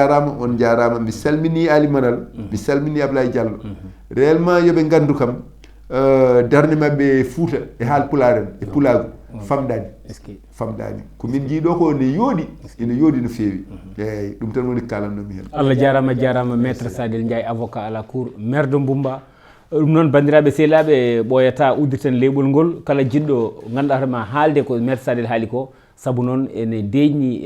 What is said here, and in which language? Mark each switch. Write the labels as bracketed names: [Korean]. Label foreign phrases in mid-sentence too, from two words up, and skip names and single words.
[Fula] jarama mi salmini Ali Manal mi salmini Ablaye Diallo réellement yooɓe gandu kam darde maɓɓe Fouta e haalpulaar en e pulaagu famɗani ko min jiiɗo ko ne yooɗi ene yooɗi no feewi eyyi ɗum tan woni kalannomi hen. Allah jarama [French] maître Sadel Ndiaye avocat à la cour maire de Mbumba. [Fula] ɗum noon bandiraɓe sehilaɓe ɓooyata uddirten leeɓol ngol kala jiɗɗo ganduɗa ma haalde ko maître Sadel haali ko saabu noon ene deeƴni